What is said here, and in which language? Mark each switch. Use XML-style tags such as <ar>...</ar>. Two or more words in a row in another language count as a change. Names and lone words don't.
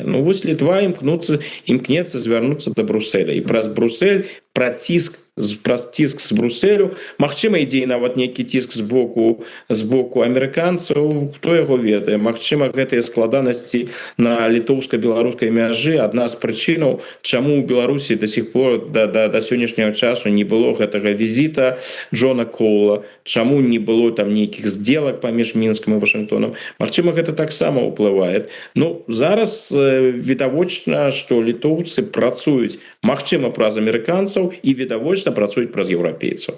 <be>Ну вось Літва імкнецца звярнуцца да Бруселя, і праз Брусель, праз ціск з Брусселю, магчыма, ідзе нават нейкі ціск з боку амерыканцаў, хто яго ведае. Магчыма, гэтыя складанасці на літоўска-беларускай мяжы адна з прычынаў, чаму ў Беларусі</be> <ru>до сих пор</ru> <be>да сённяшняга часу не было гэтага візіта Джона Коула, чаму не было там нейкіх здзелак паміж Мінскам і Вашынгтонам. Магчыма, гэта таксама ўплывае. Ну, зараз відавочна, што літоўцы працуюць, магчыма, праз амерыканцаў, і відавочна працуюць праз еўрапейцаў.</be>